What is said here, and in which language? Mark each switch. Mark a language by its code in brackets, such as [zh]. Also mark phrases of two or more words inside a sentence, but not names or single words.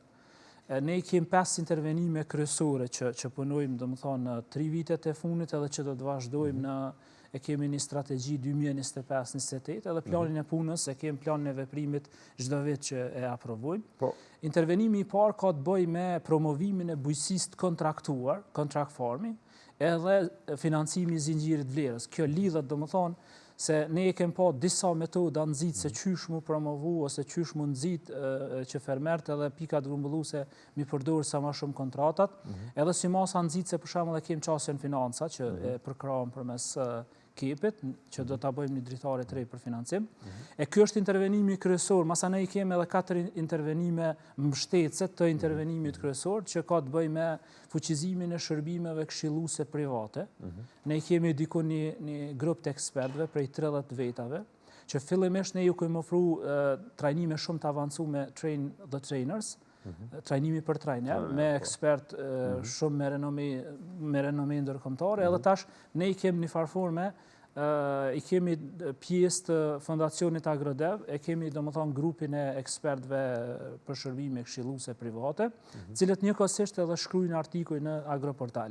[sq] Ne i kemi 5 intervenime kryesore që punojmë, domethënë, në 3 vitet e fundit edhe që do të vazhdojmë e kemi një strategji 2025-2028 edhe planin e punës, e kemi planin e veprimit çdo vit që e aprovojmë. Intervenimi i parë ka të bëjë me promovimin e bujqësisë të kontraktuar, [en] contract farming, [sq] edhe financimi i zinxhirit vlerës. Kjo lidhet, domethënë, se ne e kemi pa disa metoda nxit se qysh mu promovu ose qysh mu nxit që fermerët edhe pikat grumbulluese mi përdorë sa më shumë kontratat, edhe si masa nxit se për shembull e kemi çasjen financa që e përkrahun përmes kepit, që do ta bëjmë një dritare të re për financim. E ky është intervenimi kryesor, masanai kemi edhe 4 intervenime mbështetëse të intervenimit kryesor që ka të bëjë me fuqizimin e shërbimeve këshilluese private. Ne kemi diku një grup të ekspertëve prej 30 vetave, që fillimisht ne ju kemi ofruar trajnime shumë të avancuar me [en] train the trainers, [sq] trajnimi për trajner, me ekspert shumë me renome ndërkombëtare, edhe tash ne i kemi një farforme, i kemi pjesë të fondacionit Agrodev, e kemi domethënë grupin e ekspertëve për shërbime këshilluese private, cilët njëkohësisht edhe shkruajnë artikuj në Agroportal.